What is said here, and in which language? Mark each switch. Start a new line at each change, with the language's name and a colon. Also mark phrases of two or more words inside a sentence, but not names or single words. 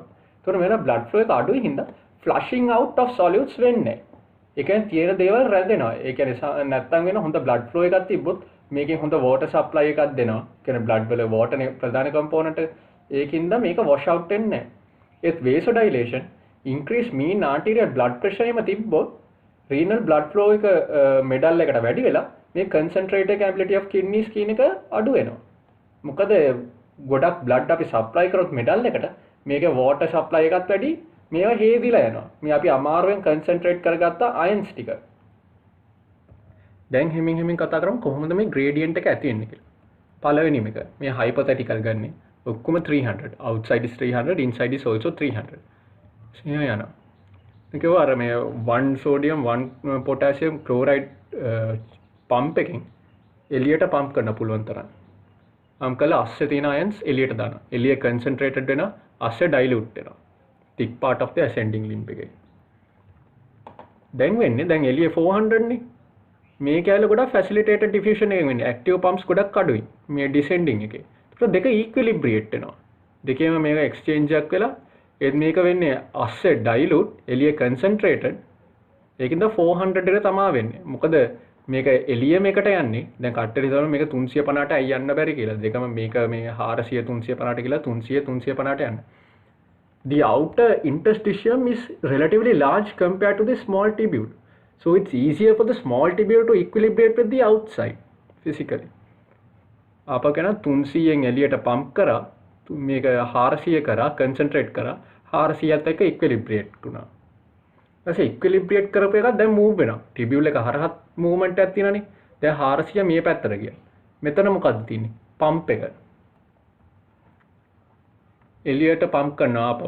Sinhala: ඒතකොට මෙන්න
English: blood flow
Sinhala: එක අඩුයි හින්දා
English: flushing out of solutes
Sinhala: වෙන්නේ නැහැ. ඒ කියන්නේ තියෙන දේවල් රැඳෙනවා. ඒ කියන්නේ නැත්තම් වෙන හොඳ
English: blood flow
Sinhala: එකක් තිබ්බොත් මේකෙන් හොඳ
English: water supply
Sinhala: එකක් දෙනවා. කියන්නේ blood වල water නේ ප්‍රධාන component එක. ඒකින්ද මේක
English: wash out
Sinhala: වෙන්නේ නැහැ. ඒත්
English: vasodilation increase mean arterial blood pressure
Sinhala: එම තිබ්බොත්
English: renal blood flow
Sinhala: එක මෙඩල් එකට වැඩි වෙලා මේ
English: concentrated capability of kidneys
Sinhala: කියන එක අඩු වෙනවා. මොකද ගොඩක් blood අපි supply කරොත් මෙඩල් එකට මේකේ
English: water supply
Sinhala: එකත් වැඩි මේවා හේදිලා යනවා. මේ අපි අමාරුවෙන් concentrate කරගත්ත ions ටික. දැන් හිමින් කතා කරමු කොහොමද මේ gradient එක ඇති වෙන්නේ කියලා. පළවෙනිම එක මේ hypothetical ගන්නේ ඔක්කොම 300.
English: outside is 300 inside is also 300.
Sinhala: යනවා. ඒකව අර මේ
English: 1 sodium 1 potassium chloride pump
Sinhala: එකෙන් එළියට pump කරන්න පුළුවන් තරම්. අම් කළා අස්සේ තියෙන ions එළියට දානවා. එළිය concentrated වෙනවා අස්සේ dilute වෙනවා.
English: thick part of the ascending limb එකේ.
Sinhala: දැන් වෙන්නේ දැන් එළිය 400 නේ. මේ කැලේ ගොඩක්
English: facilitated diffusion
Sinhala: එකෙන් වෙන්නේ.
English: active pumps
Sinhala: ගොඩක් අඩුයි. මේ descending එකේ. ඒක දෙක equilibrate වෙනවා. දෙකේම මේක exchange එකක් වෙලා ඒත් මේක වෙන්නේ අස්සේ dilute එළිය concentrated ඒකින්ද 400 එක තමයි වෙන්නේ. මොකද මේක එළිය මේකට යන්නේ. දැන් කට්ටරි හිතනවා මේක 350ට අය යන්න බැරි කියලා. දෙකම මේක මේ 400 350ට කියලා 300 350ට යන්න.
English: The outer interstitium is relatively large compared to the small tubule. So it's easier for the small tubule to equilibrate with the outside physically.
Sinhala: අප කියන 300න් එළියට pump කරා මේක 400 කරා concentrate කරා 400ත් එක්ක equilibrate වුණා. ඊපස්සේ equilibrate කරපු එක දැන් move වෙනවා. tubule එක හරහා movement එකක් තියෙනනේ. දැන් 400 මේ පැත්තට ගියා. මෙතන මොකද්ද තියෙන්නේ? pump එක. එළියට pump කරනවා ආපහු.